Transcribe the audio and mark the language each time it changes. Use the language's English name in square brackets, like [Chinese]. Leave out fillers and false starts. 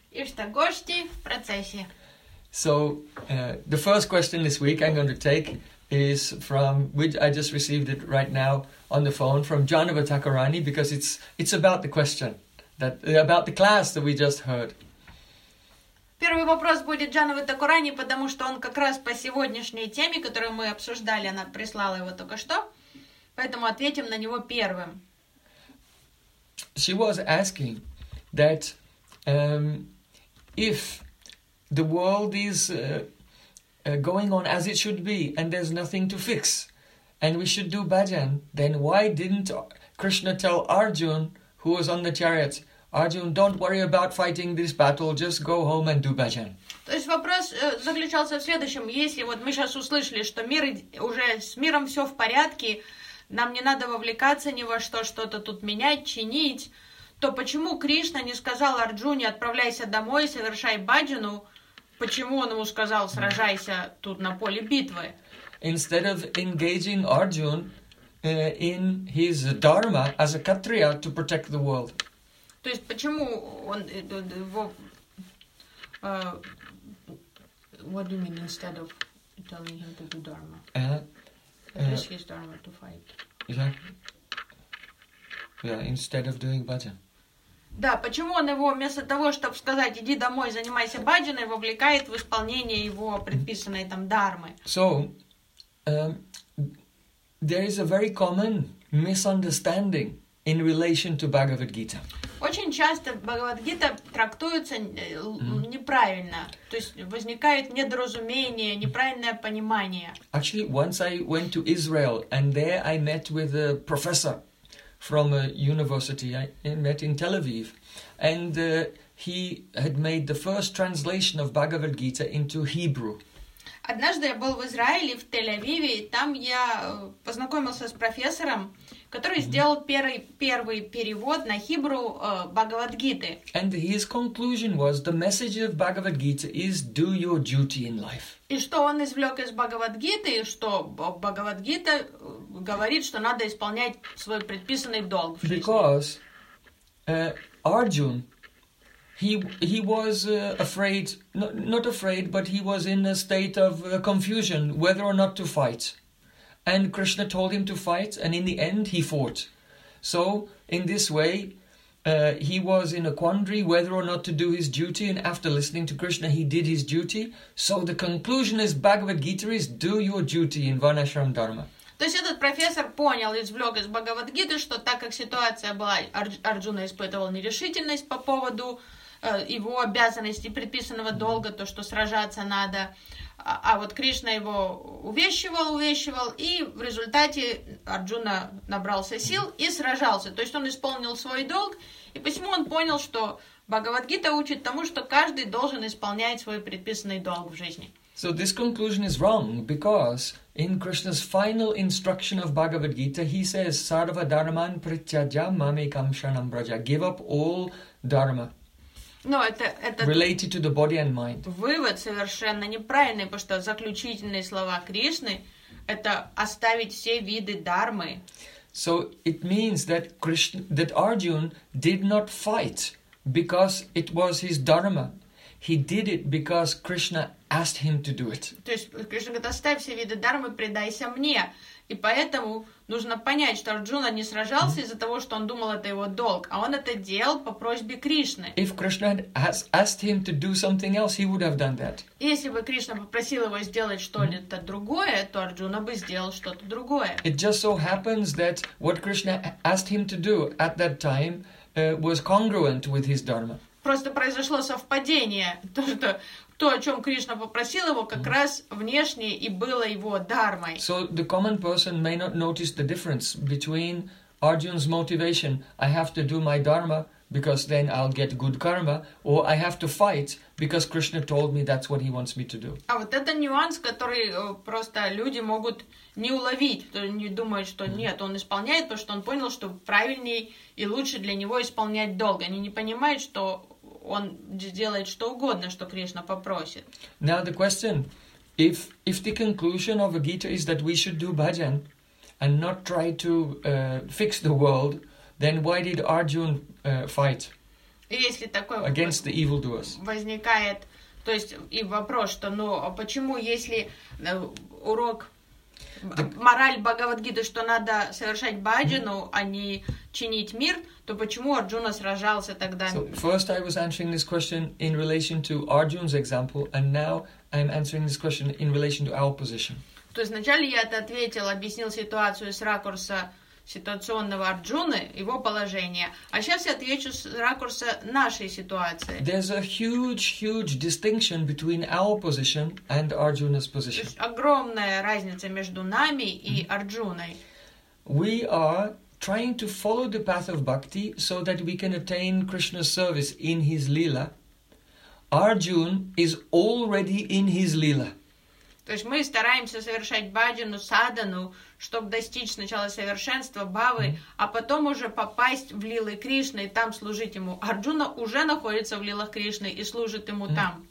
[Russian] Ishtagoshti в процессе. [English] So, the first question this week I'm going to take is from, which I just received it right now on the phone, from Janava Takarani, because it's about the question, that about the class that we just heard. [Russian] Первый вопрос будет Джанавы Такарани, потому что он как раз по сегодняшней теме, которую мы обсуждали, она прислала его только что, поэтому ответим на него первым. [English] She was asking that if the world is going on as it should be, and there's nothing to fix, and we should do bhajan, then why didn't Krishna tell Arjun, who was on the chariot, Arjun, don't worry about fighting this battle, just go home and do bhajan? [Russian] То есть вопрос заключался в следующем. Если вот мы сейчас услышали, что мир уже с миром все в порядке, нам не надо вовлекаться ни во что, что-то тут менять, чинить, то почему Кришна не сказал Арджуне, отправляйся домой, совершай бхаджану? Почему он ему сказал, сражайся тут на поле битвы? [English] Instead of engaging Arjun in his dharma as a kshatriya to protect the world. [Russian] То есть почему он его... [English] what do you mean instead of telling him to do dharma? This is dharma to fight. Yeah, instead of doing bhajan. [Russian] Да, почему он его вместо того, чтобы сказать иди домой, занимайся бхаджаной, вовлекает в исполнение его предписанной там дхармы? [English] So, there is a very common misunderstanding in relation to Bhagavad Gita. [Russian] Очень часто Бхагавад Гита трактуется неправильно, то есть возникает недоразумение, неправильное понимание. [English] Actually, once I went to Israel and there I met with a professor from a university. I met in Tel Aviv, and he had made the first translation of Bhagavad Gita into Hebrew. [Russian] Однажды я был в Израиле, в Тель-Авиве, и там я познакомился с профессором, который сделал первый перевод на хибру Бхагавад Гиты. [English] And his conclusion was, the message of Bhagavad Gita is, do your duty in life. [Russian] И что он извлек из Бхагавад Гиты, что Бхагавад Гита говорит, что надо исполнять свой предписанный долг в жизни. [English] Because Arjun, he was afraid, not afraid, but he was in a state of confusion whether or not to fight. And Krishna told him to fight, and in the end he fought. So, in this way, he was in a quandary whether or not to do his duty, and after listening to Krishna, he did his duty. So, the conclusion is, Bhagavad Gita is, do your duty in Varnashram Dharma. [Russian] То есть этот профессор понял, извлек из Бхагавад Гиты, что так как ситуация была, Арджуна испытывал нерешительность по поводу его обязанности предписанного долга, то, что сражаться надо. А вот Кришна его увещевал, и в результате Арджуна набрался сил и сражался. То есть он исполнил свой долг, и посему он понял, что Бхагавад-гита учит тому, что каждый должен исполнять свой предписанный долг в жизни. [English] So this conclusion is wrong, because in Krishna's final instruction of Bhagavad-gita, he says, [Sanskrit] sarva dharman prityaja mame kam shranam braja. [English] Give up all dharma. [Russian] Но это [English] related to the body and mind. [Russian] Вывод совершенно неправильный, потому что заключительные слова Кришны — это оставить все виды дхармы. [English] So it means that Krishna, that Arjun did not fight because it was his dharma. He did it because Krishna asked him to do it. [Russian] То есть Кришна говорит, оставь все виды дхармы, предайся мне. И поэтому нужно понять, что Арджуна не сражался из-за того, что он думал, это его долг, а он это делал по просьбе Кришны. [English] If Krishna had asked him to do something else, he would have done that. [Russian] Если бы Кришна попросил его сделать что-то другое, то Арджуна бы сделал что-то другое. [English] It just so happens that what Krishna asked him to do at that time was congruent with his dharma. [Russian] Просто произошло совпадение. То, о чем Кришна попросил его, как раз внешне и было его дхармой. [English] So the common person may not notice the difference between Arjuna's motivation, I have to do my dharma, because then I'll get good karma, or I have to fight because Krishna told me that's what he wants me to do. [Russian] А вот это нюанс, который просто люди могут не уловить, не думают, что нет, он исполняет, потому что он понял, что правильнее и лучше для него исполнять долг. Они не понимают, что он делает что угодно, что Кришна попросит. [English] Now the question, if the conclusion of a Gita is that we should do bhajan and not try to fix the world, then why did Arjun fight against the evil doers? [Russian] Возникает, то есть и вопрос, что, ну, почему, если урок, мораль Бхагавад-гиты, что надо совершать баджану, а не чинить мир, то почему Арджуна сражался тогда? [English] So first I was answering this question in relation to Arjun's example, and now I'm answering this question in relation to our position. [Russian] То есть вначале я это ответил, объяснил ситуацию с ракурса ситуационного Арджуны, его положение. А сейчас я отвечу с ракурса нашей ситуации. [English] There's a huge, huge distinction between our position and Arjuna's position. [Russian] То есть огромная разница между нами и Арджуной. [English] We are trying to follow the path of bhakti so that we can attain Krishna's service in his lila. Arjun is already in his lila. [Russian] То есть мы стараемся совершать баджану, садану, чтобы достичь сначала совершенства, бхавы, а потом уже попасть в лилы Кришны и там служить ему. Арджуна уже находится в лилах Кришны и служит ему там.